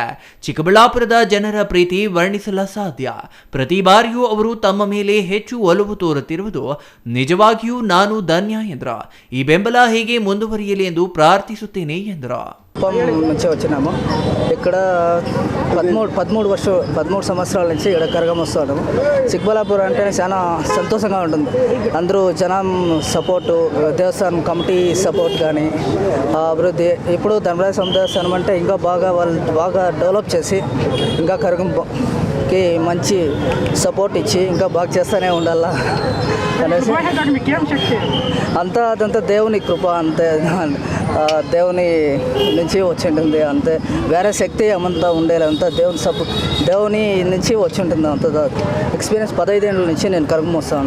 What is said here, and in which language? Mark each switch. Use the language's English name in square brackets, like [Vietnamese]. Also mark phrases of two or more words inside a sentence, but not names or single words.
[Kannada] ಚಿಕ್ಕಬಳ್ಳಾಪುರದ ಜನರ ಪ್ರೀತಿ ವರ್ಣಿಸಲ ಸಾಧ್ಯ. ಪ್ರತಿ ಬಾರಿಯೂ ಅವರು ತಮ್ಮ ಮೇಲೆ ಹೆಚ್ಚು ಒಲವು ತೋರುತ್ತಿರುವುದು ನಿಜವಾಗಿಯೂ ನಾನು ಧನ್ಯ ಎಂದ್ರ. ಈ ಬೆಂಬಲ ಹೇಗೆ ಮುಂದುವರಿಯಲಿ ಎಂದು ಪ್ರಾರ್ಥಿಸುತ್ತೇನೆ ಎಂದ್ರ. [Telugu] నుంచి వచ్చినాము. ఇక్కడ 13 సంవత్సరాల నుంచి ఇక్కడ కరగం వస్తున్నాము. చిక్కబళ్ళాపూర్ అంటే చాలా సంతోషంగా ఉంటుంది. అందరూ జనం సపోర్టు, దేవస్థానం [English] committee support [Telugu] కానీ అభివృద్ధి, ఇప్పుడు ధర్మరాయ స్వామి దేవస్థానం అంటే ఇంకా బాగా డెవలప్ చేసి ఇంకా కరగంకి మంచి సపోర్ట్ ఇచ్చి ఇంకా బాగా చేస్తూనే ఉండాలా అనేసి అదంతా దేవుని కృప, అంతే దేవుని నుంచి వచ్చి ఉంటుంది. అంతే వేరే శక్తి ఏమంతా ఉండేది, అంతా దేవుని నుంచి వచ్చి ఉంటుంది. అంత ఎక్స్పీరియన్స్ 15 ఏళ్ళ నుంచి నేను కరగం వస్తాను.